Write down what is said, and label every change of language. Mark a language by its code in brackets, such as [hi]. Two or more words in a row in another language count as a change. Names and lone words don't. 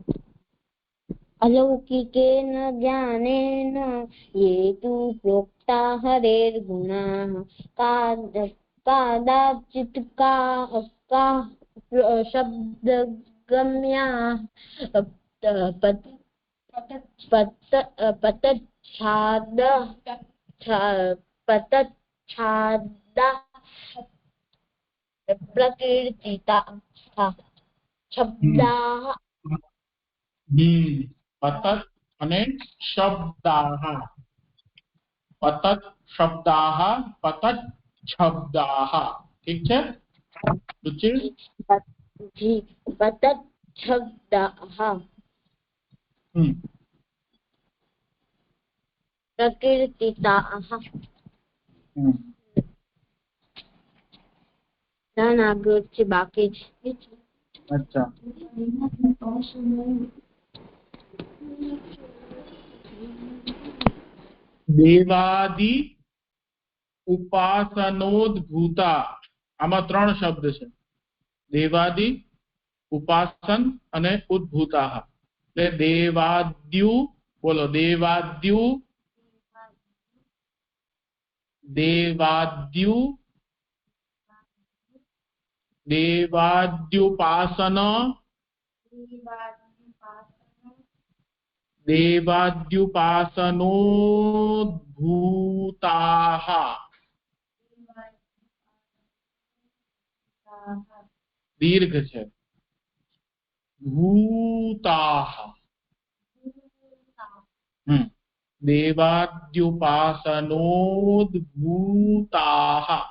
[sa] अलौकिकेन ज्ञानेन ये तु प्रोक्ता हरेर्गुणाः कादाचित् का शब्दगम्या पतच्छादा प्रकीर्तिता शब्दाः पतत् અને શબ્દાહ પતત શબ્દાહ પતત શબ્દાહ [gu] ઠીક છે [sa] રુચિર जी पतच्छब्दाः प्रकीर्तिताः [gu] આગળ બાકી છે અચ્છા [sa] દેવાદિ ઉપાસનોદ્ભૂતા [gu] આમાં ત્રણ શબ્દ છે [sa] દેવાદિ ઉપાસન [gu] અને ઉદ્ભૂતા એટલે દેવાદ્યુ બોલો દેવાદ્યુ [sa] દેવાદ્યુ देवाद्युपासन देवाद्युपासनोद्भूताः [hi] दीर्घ है [sa] भूताः देवाद्युपासनोद्भूताः